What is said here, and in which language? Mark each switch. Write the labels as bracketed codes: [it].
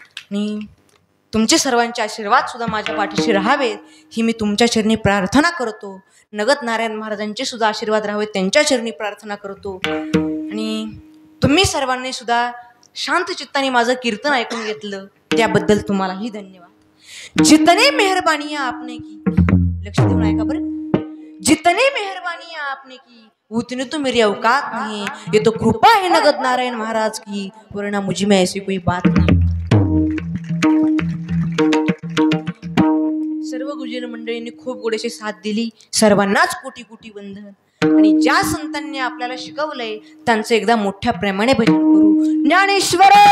[mr] आणि तुमचे सर्वांचे आशीर्वाद सुद्धा माझ्या पाठीशी राहावेत ही मी तुमच्या चरणी प्रार्थना करतो. नगद नारायण महाराजांचे सुद्धा आशीर्वाद राहावेत त्यांच्या चरणी प्रार्थना करतो. आणि तुम्ही सर्वांनी सुद्धा शांत चित्ताने माझं कीर्तन ऐकून घेतलं त्याबद्दल तुम्हालाही धन्यवाद. [hi] जितने मेहरबानी आपने की, [mr] लक्ष देऊन ऐका बरं, [hi] जितने मेहरबानी आपने की उतने तो मेरी औकात नहीं, ये तो कृपा है नगद नारायण महाराज की, वरना मुझ में ऐसी कोई बात नहीं. [mr] सर्व गुरुजन मंडळींनी खूप गोडीशी साथ दिली. सर्वांनाच कोटी कोटी वंदन. आणि ज्या संतांनी आपल्याला शिकवलंय त्यांचं एकदा मोठ्या प्रेमाने भजन करू. ज्ञानेश्वर